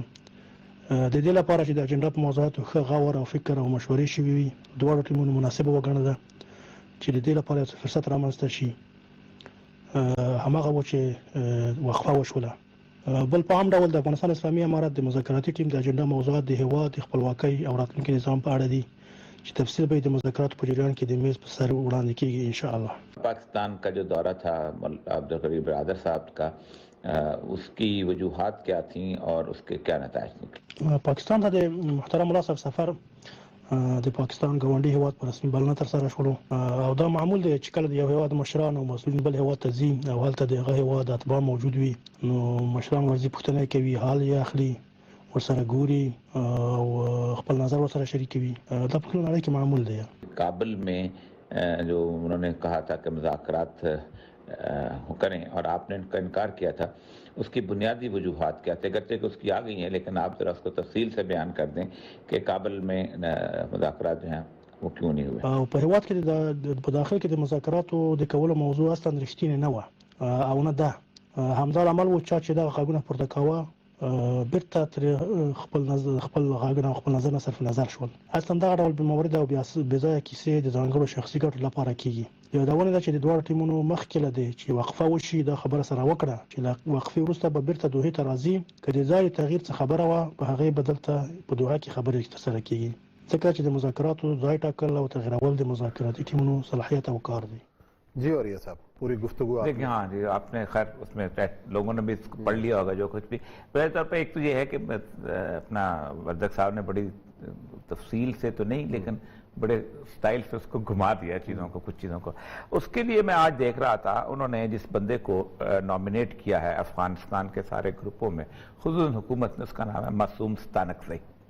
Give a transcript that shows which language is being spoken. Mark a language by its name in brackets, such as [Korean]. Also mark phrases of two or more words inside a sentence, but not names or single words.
[Pashto] د دې لپاره چې د اجنډا په موضوعاتو ښه غور او فکر او مشورې شوي وي, دواړو ټیمونو مناسبه وګڼله چې د دې لپاره یو فرصت رامنځته شي. هماغه و چې وقفه وشوله. بل په عام ډول د افغانستان اسلامي امارت د مذاکراتي ټیم د اجنډا موضوعات د هیواد د خپلواکۍ او راتلونکي نظام په اړه دي, چې تفصیل به د مذاکراتو په جریان کې د میز په سر وړاندې کیږي [Arabic] ان شاء الله. [Urdu] پاکستان کا جو دورہ تھا عبدالقریب برادر صاحب کا, اس کی وجوہات کیا تھیں اور اس کے کیا نتائج نکلے؟ [Pashto] پاکستان ته د محترم ملا صاحب سفر د پاکستان ګاونډي هیواد په رسمي بلنه ترسره شولو, او دا معمول دی چې کله د یو هیواد مشران او مسؤلین بل هیواد ته ځي او هلته د هغه هیواد اتباع موجود وي, نو مشران ورځي پوښتنه کوي, حال یې اخلي, ورسره ګوري او خپل نظر ورسره شریکوي. دا په ټول نړۍ کې معمول دی. [Urdu] کابل میں جو انہوں نے کہا تھا کہ مذاکرات کریں اور آپ نے ان کا انکار کیا تھا, اس کی بنیادی وجوہات کیا تھے؟ اگرچہ کہ اس کی آ گئی ہیں, لیکن آپ ذرا اس کو تفصیل سے بیان کر دیں کہ کابل میں مذاکرات جو ہیں وہ کیوں نہیں ہوئے. [Pashto] په هیواد کې په داخل کې د مذاکراتو د کولو موضوع اصلا رښتینې نه وه او نه ده. همدا عمل و چې دا غاګونه پورته کاوه, بیرته تر خپل غاګونه خپل نظر نه صرف نظر شول. اصلا دا ډول موارد او بیا بځای کیسې د ځانګړو شخصي ګټو لپاره کیږي. یو دا ونه ده چې د دوه ټیمونو مخکې لدی چې وقفه وشي, دا خبره سره وکړه چې له وقفې وروسته به بیرته دوحې ته راځي. که د ځای تغییر څه خبره وه, په هغې بدل ته په دوحه کې خبرې ترسره کیږي, ځکه چې د مذاکراتو ځای ټاکل او تغییرول د مذاکراتي ټیمونو صلاحیت او کار دی. [Urdu] جی, اور یہ صاحب پوری گفتگو دیکھیں. ہاں جی, آپ نے خیر اس میں لوگوں نے بھی پڑھ لیا ہوگا جو کچھ بھی. پہلے طور پہ ایک تو یہ ہے کہ اپنا وردک صاحب نے بڑی تفصیل سے تو نہیں, لیکن بڑے سٹائل سے اس کو گھما دیا چیزوں کو, کچھ چیزوں کو. اس کے لیے میں آج دیکھ رہا تھا, انہوں نے جس بندے کو نامینیٹ کیا ہے افغانستان کے سارے گروپوں میں, خصوصاً حکومت نے, اس کا نام ہے معصوم ستانکزئی.